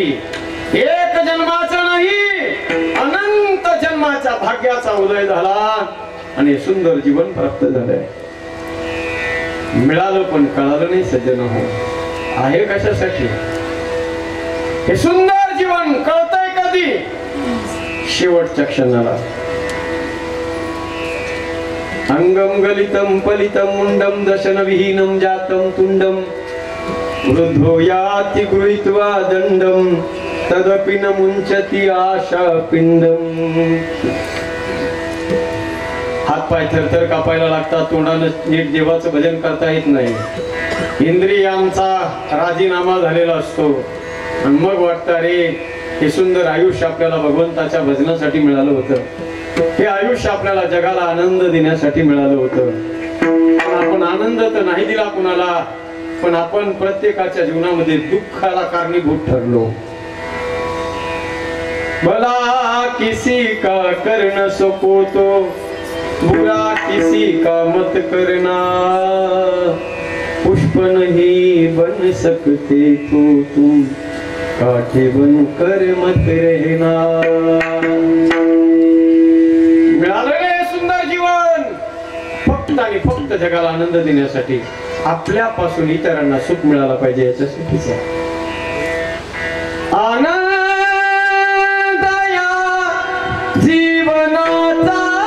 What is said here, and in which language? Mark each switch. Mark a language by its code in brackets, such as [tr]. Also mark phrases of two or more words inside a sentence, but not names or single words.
[mr] एक जन्माचा नाही, अनंत जन्माच्या भाग्याचा उदय झाला आणि सुंदर जीवन प्राप्त झालंय। मिळालं पण कळालं नाही सज्जन हो, आहे कशासाठी हे सुंदर जीवन? कळतंय कधी? शेवटच्या क्षणाला। [sa] अंगम गलितम पलितम मुंडम दशन विहीनम जातम तुंडम वृद्धो याति गृहीत्वा दंडम तदपि न मुंचति आशा पिंडम। [mr] हात पाय थरथर कापायला लागतात, तोंडानं नीट देवाचं भजन करता येत नाही, इंद्रियांचा राजीनामा झालेला असतो आणि मग वाटतं अरे हे सुंदर आयुष्य आपल्याला भगवंताच्या भजनासाठी मिळालं होतं, हे आयुष्य आपल्याला जगाला आनंद देण्यासाठी मिळालं होतं। आपण आनंद तर नाही दिला कुणाला, पण आपण प्रत्येकाच्या जीवनामध्ये दुःखाला कारणीभूत ठरलो। [hi] भला किसी का कर न सको तो बुरा किसी का मत करना, पुष्प नहीं बन सकते तो तुम कांटे बन कर मत रहना। [mr] मिळालेले सुंदर जीवन फक्त आणि फक्त जगाला आनंद देण्यासाठी, आपल्यापासून इतरांना सुख मिळालं पाहिजे याच्यासाठीच आहे। आनंद जीवनाचा